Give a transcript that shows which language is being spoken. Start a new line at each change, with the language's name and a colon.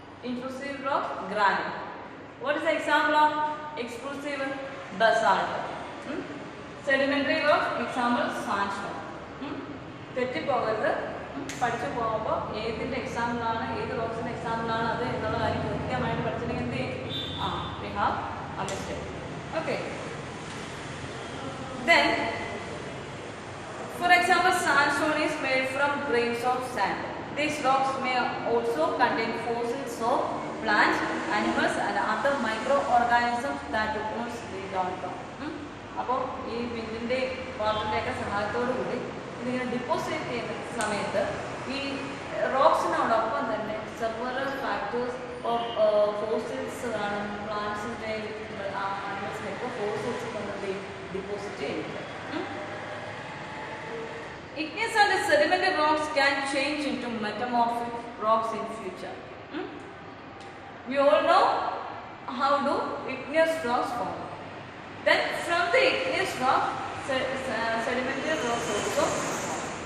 English: Intrusive rock, granite. What is the example of extrusive basalt? Sedimentary rock example sandstone.
Malayalam: തെറ്റിപ്പോകരുത്, പഠിച്ചു പോകുമ്പോൾ ഏതിൻ്റെ എക്സാമ്പിളാണ് ഏത് റോക്സിൻ്റെ എക്സാമ്പിളാണ് അത് എന്നുള്ള കാര്യം കൃത്യമായിട്ട് പഠിച്ചിട്ടുണ്ടെങ്കിൽ എന്ത് ചെയ്യും,
English: we have understood. Okay. Then, for example, sandstone is made from grains of sand. These rocks may also contain fossils of plants, animals and other microorganisms that once lived on top.
Malayalam: അപ്പോൾ ഈ വിൻഡിൻ്റെ വാട്ടറിൻ്റെയൊക്കെ സഹായത്തോടു കൂടി ഇതിങ്ങനെ deposit ചെയ്യുന്ന സമയത്ത് ഈ റോക്സിനോടൊപ്പം തന്നെ
English: several factors of fossils
Malayalam: ആണ്, പ്ലാന്റ്സിൻ്റെ ആനിമൽസിനൊക്കെ ഫോസിൽസ് കൊണ്ട് ഡിപ്പോസിറ്റ് ചെയ്യുന്നത്.
English: Igneous and sedimentary rocks can change into metamorphic rocks in future. We all know how do igneous rocks form. Then from the igneous rock, sedimentary rocks also form.